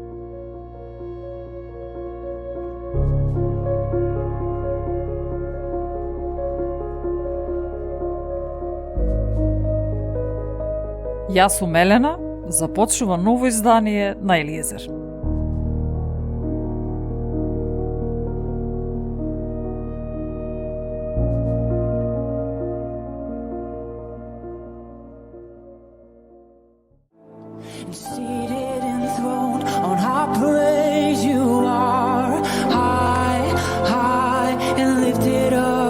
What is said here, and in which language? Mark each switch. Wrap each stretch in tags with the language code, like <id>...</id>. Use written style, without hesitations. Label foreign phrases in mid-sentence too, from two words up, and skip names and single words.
<mk>Јас сум Елена, започнува ново издание на Елиезер.</mk> <en>Seated enthroned on high praise, you are high, high and lifted up.</en>